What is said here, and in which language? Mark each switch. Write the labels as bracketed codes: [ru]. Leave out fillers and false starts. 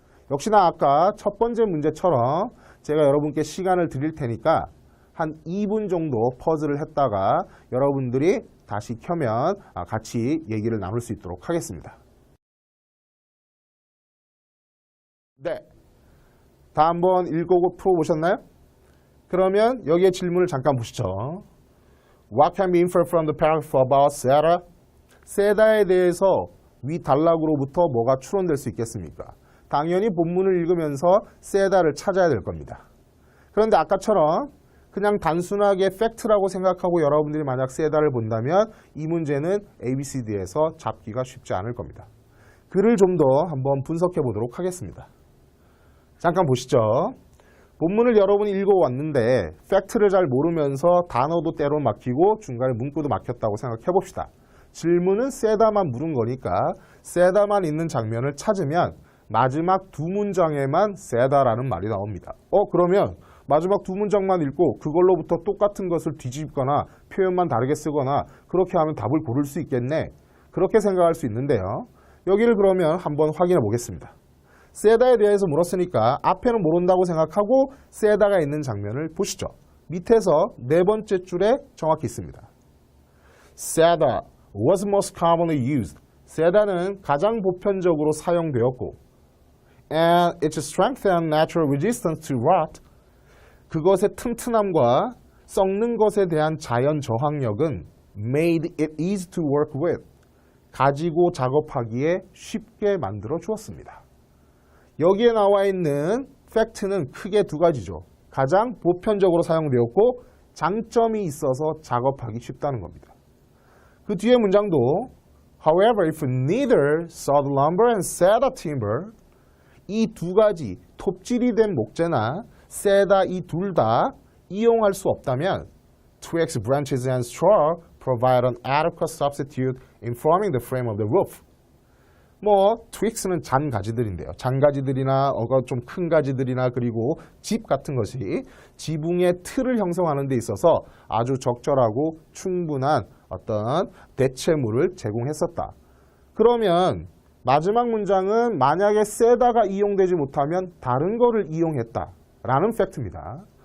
[ko] 역시나 아까 첫 번째 문제처럼 제가 여러분께 시간을 드릴 테니까 한 2분 정도 퍼즐을 했다가 여러분들이 다시 켜면 같이 얘기를 나눌 수 있도록 하겠습니다. 네, 다 한번 읽고 풀어보셨나요? 그러면 여기에 질문을 잠깐 보시죠. [en] What can be inferred from the paragraph about Sarah? [ko] 세다에 대해서 위 단락으로부터 뭐가 추론될 수 있겠습니까? 당연히 본문을 읽으면서 세다를 찾아야 될 겁니다. 그런데 아까처럼 그냥 단순하게 팩트라고 생각하고 여러분들이 만약 세다를 본다면 이 문제는 ABCD에서 잡기가 쉽지 않을 겁니다. 글을 좀 더 한번 분석해 보도록 하겠습니다. 잠깐 보시죠. 본문을 여러분이 읽어왔는데 팩트를 잘 모르면서 단어도 때로 막히고 중간에 문구도 막혔다고 생각해 봅시다. 질문은 세다만 물은 거니까 세다만 있는 장면을 찾으면 마지막 두 문장에만 세다라는 말이 나옵니다. 그러면 마지막 두 문장만 읽고 그걸로부터 똑같은 것을 뒤집거나 표현만 다르게 쓰거나 그렇게 하면 답을 고를 수 있겠네. 그렇게 생각할 수 있는데요. 여기를 그러면 한번 확인해 보겠습니다. 세다에 대해서 물었으니까 앞에는 모른다고 생각하고 세다가 있는 장면을 보시죠. 밑에서 네 번째 줄에 정확히 있습니다. [en] 세다 was most commonly used. [ko] 세다는 가장 보편적으로 사용되었고 [en] and its strength and natural resistance to rot. [ko] 그것의 튼튼함과 썩는 것에 대한 자연 저항력은 [en] made it easy to work with. [ko] 가지고 작업하기에 쉽게 만들어 주었습니다. 여기에 나와 있는 팩트는 크게 두 가지죠. 가장 보편적으로 사용되었고 장점이 있어서 작업하기 쉽다는 겁니다. 그 뒤에 문장도 [en] However, if neither sawed lumber and cedar timber, [ko] 이 두 가지 톱질이 된 목재나 세다 이 둘 다 이용할 수 없다면 [en] twigs, branches, and straw provide an adequate substitute in forming the frame of the roof. [ko] twigs는 잔가지들인데요. 잔가지들이나 좀 큰 가지들이나 그리고 집 같은 것이 지붕의 틀을 형성하는 데 있어서 아주 적절하고 충분한 어떤 대체물을 제공했었다. 그러면 마지막 문장은 만약에 세다가 이용되지 못하면 다른 거를 이용했다라는 팩트입니다.